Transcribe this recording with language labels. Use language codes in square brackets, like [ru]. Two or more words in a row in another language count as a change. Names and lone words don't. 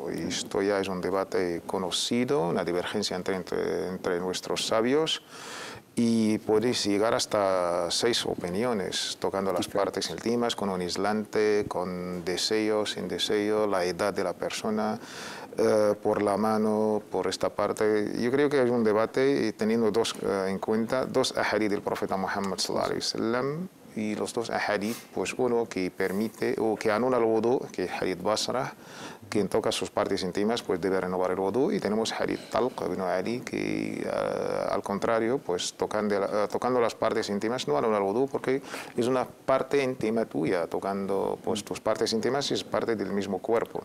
[es] Y esto ya es un debate conocido, una divergencia entre nuestros sabios, y podéis llegar hasta 6 opiniones tocando las partes íntimas, con un aislante, con deseo, sin deseo, la edad de la persona, por la mano, por esta parte. Yo creo que hay un debate teniendo en cuenta dos ahadith del profeta Muhammad [ar] صلى الله عليه وسلم, [es] y los dos ahadith, pues uno que permite o que anula el wudú, que es hadith Basra, quien toca sus partes íntimas pues debe renovar el wudú, y tenemos hadith Talq ibn Ali que al contrario, pues tocando las partes íntimas no anula el wudú porque es una parte íntima tuya, tocando pues tus partes íntimas es parte del mismo cuerpo.